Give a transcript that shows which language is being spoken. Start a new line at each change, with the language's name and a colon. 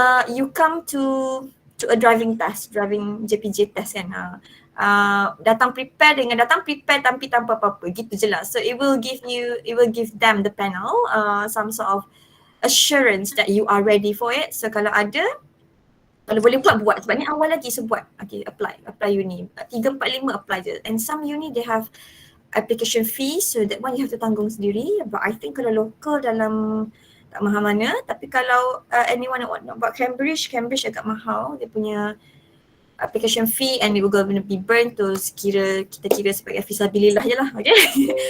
English: You come to a driving JPJ test kan.
Malay: Datang prepare tapi tanpa apa-apa, gitu je lah.
English: So it will give them the panel some sort of assurance that you are ready for it.
Malay: So kalau boleh buat sebab ni awal lagi, so buat. Okay, apply uni 3, 4, 5 apply je.
English: And some uni they have application fee, so that one you have to
Malay: tanggung sendiri.
English: But I think
Malay: kalau local dalam tak mahal mana, tapi kalau anyone nak buat Cambridge agak mahal dia punya application fee,
English: and it will gonna be burnt to
Malay: kita kira sebagai fisabilillah je lah. Okay.